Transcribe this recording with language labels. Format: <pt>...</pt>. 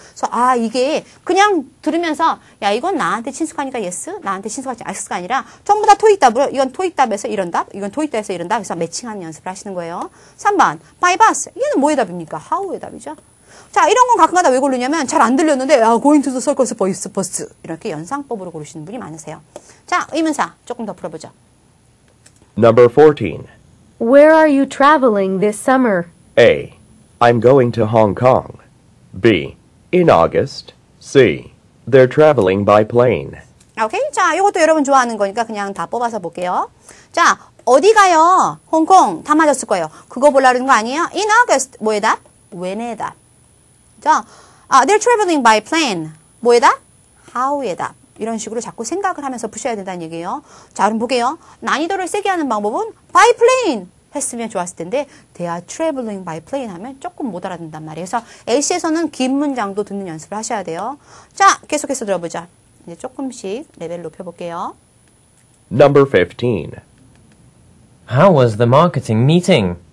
<ko>그래서 이게 그냥 들으면서 야 이건 나한테 친숙하니까 yes, 나한테 친숙하지 yes가 아니라 전부 다 토익 답으로 이건 토익 답에서 이런 답, 이건 토익 답에서 이런 답. 그래서 매칭하는 연습을 하시는 거예요. 3번 by bus. 얘는 뭐의 답입니까? how의 답이죠. 자, 이런 건 가끔가다 왜 고르냐면 잘 안 들렸는데</ko> <en>going to the circus bus</en> <ko>이렇게 연상법으로 고르시는 분이 많으세요. 자, 의문사 조금 더 풀어보죠.</ko> <en>Number 14. Where are you traveling this summer? A. I'm going to Hong Kong. B. In August. C. They're traveling by plane.</en> <ko>오케이. 자, 이것도 여러분 좋아하는 거니까 그냥 다 뽑아서 볼게요. 자, 어디 가요? 홍콩. 다 맞았을 거예요. 그거 보려는 거 아니에요?</ko> <en>In August.</en> <ko>뭐의 답? when의 답.</ko> <en>자, they're traveling by plane.</en> <ko>뭐의 답? how의 답. 이런 식으로 자꾸 생각을 하면서 푸셔야 된다는 얘기예요. 자, 그럼 볼게요. 난이도를 세게 하는 방법은 by plane 했으면 좋았을 텐데</ko> <en>they are traveling by plane</en> <ko>하면 조금 못 알아듣는단 말이에요. 그래서 LC에서는 긴 문장도 듣는 연습을 하셔야 돼요. 자, 계속해서 들어보자. 이제 조금씩 레벨 높여볼게요.</ko> <en>Number 15. How was the marketing meeting?</en>